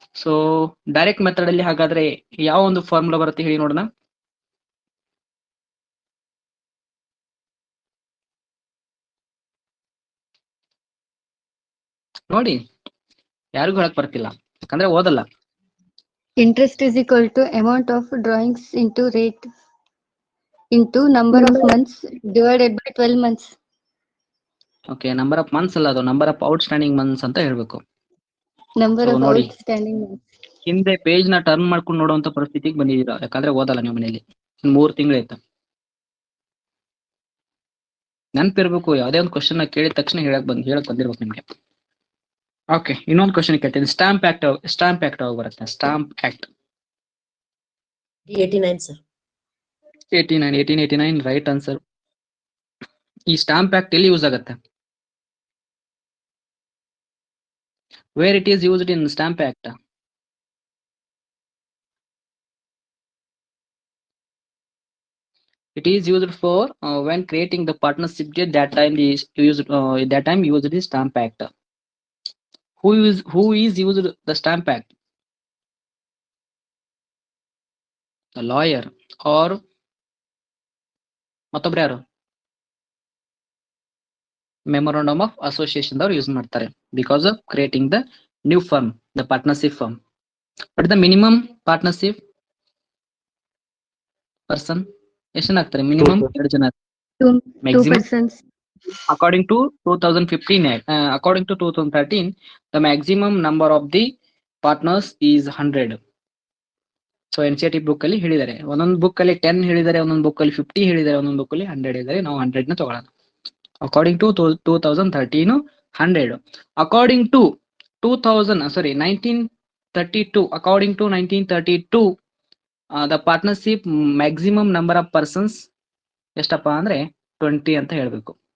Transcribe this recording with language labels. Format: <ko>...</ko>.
<kn>So direct method ಅಲ್ಲಿ ಹಾಗಾದ್ರೆ ಯಾವ ಒಂದು ಫಾರ್ಮುಲಾ ಬರುತ್ತೆ ಹೇಳಿ ನೋಡೋಣ. ನೋಡಿ, ಯಾರಿಗೂ ಹೇಳಕ್ ಬರ್ತಿಲ್ಲ, ಯಾಕಂದ್ರೆ ಓದಲ್ಲ.</kn> <en>Interest is equal to amount of drawings into rate into number of months divided by 12 months.</en> <kn>Okay, number of months ಅಲ್ಲ, ಅದು number of out standing months ಅಂತ ಹೇಳ್ಬೇಕು.</kn> <en>Number So of</en> <kn>ನೋಡಿ,</kn> <en>outstanding months.</en> <kn>ಹಿಂದೆ ಪೇಜ್ ನ turn ಮಾಡ್ಕೊಂಡು ನೋಡುವಂತ ಪರಿಸ್ಥಿತಿಗೆ ಬಂದಿದ್ದೀರಾ, ಯಾಕಂದ್ರೆ ಓದಲ್ಲ ನೀವು ಮನೆಯಲ್ಲಿ. 3 ತಿಂಗಳಾಯ್ತು. ನೆನಪಿರ್ಬೇಕು, ಯಾವುದೇ ಒಂದು ಕ್ವಶನ್ ಕೇಳಿದ ತಕ್ಷಣ ಹೇಳಕ್ ಬಂದಿರ್ಬೇಕು ನಿಮ್ಗೆ. ಓಕೆ, ಇನ್ನೊಂದು ಕ್ವಶನ್ ಕೇಳ್ತೀನಿ. ಸ್ಟಾಂಪ್ ಆಕ್ಟ್ ಯಾವಾಗ ಬರುತ್ತೆ? Stamp act</kn> <en>89 sir.</en> <kn>1889</kn> <en>Right answer.</en> <kn>ಈ ಸ್ಟಾಂಪ್ ಆಕ್ಟ್ ಎಲ್ಲಿ ಯೂಸ್ ಆಗುತ್ತೆ?</kn> <en>Where it is used in stamp act? It is used for when creating the partnership deed. That time is used. Used the Stamp Act. Who is used the Stamp Act? The lawyer or</en> <kn>ಮತ್ತೊಬ್ರು ಯಾರು?</kn> <en>memorandum of association ದವರು</en> <kn>use ಮಾಡ್ತಾರೆ,</kn> <en>Because of creating the new firm, the partnership firm. But the minimum partnership person</en> <kn>ಎಷ್ಟು ಜನ ಆಗ್ತಾರೆ? Minimum 2 ಜನ.</kn> <en>Two Maximum persons. according to 2015 Act, according to 2013, the maximum number of the partners is 100.</en> <kn>So NCERT book ಅಲ್ಲಿ ಹೇಳಿದ್ದಾರೆ, ಒಂದೊಂದು book ಅಲ್ಲಿ 10 ಹೇಳಿದ್ದಾರೆ, ಒಂದೊಂದು ಬುಕ್ ಅಲ್ಲಿ 50 ಹೇಳಿದ್ದಾರೆ, ಒಂದೊಂದು ಬುಕ್ ಅಲ್ಲಿ 100 ಹೇಳಿದ್ದಾರೆ. ನಾವು 100 ನ ತಗೊಳ್ಳೋಣ.</kn> <en>According to 2013 100. According to 1932, according to 1932 the partnership maximum number of persons</en> <kn>ಎಷ್ಟಪ್ಪ ಅಂದ್ರೆ 20 ಅಂತ ಹೇಳ್ಬೇಕು.</kn>